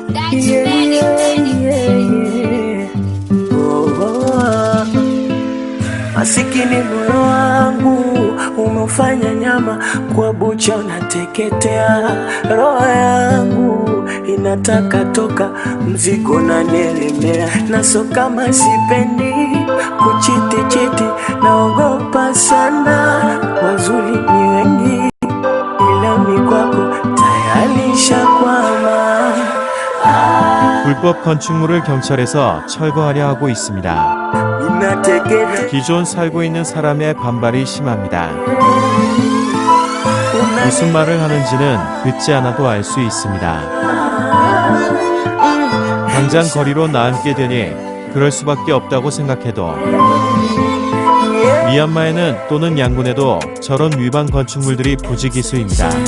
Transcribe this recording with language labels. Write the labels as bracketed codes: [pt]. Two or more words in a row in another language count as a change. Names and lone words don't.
[sw] Masikini moyo wangu umefanya nyama kwa bucha unateketea, roho yangu inataka toka, mzigo unanielemea, naso kama sipendi kuchiti, naogopa sana, wazuri ni wengi ila mi kwako tayari shakwama. [ko] 불법 건축물을 경찰에서 철거하려 하고 있습니다. 기존 살고 있는 사람의 반발이 심합니다. 무슨 말을 하는지는 듣지 않아도 알 수 있습니다. 당장 거리로 나앉게 되니 그럴 수밖에 없다고 생각해도 미얀마에는 또는 양곤에도 저런 위반 건축물들이 부지기수입니다.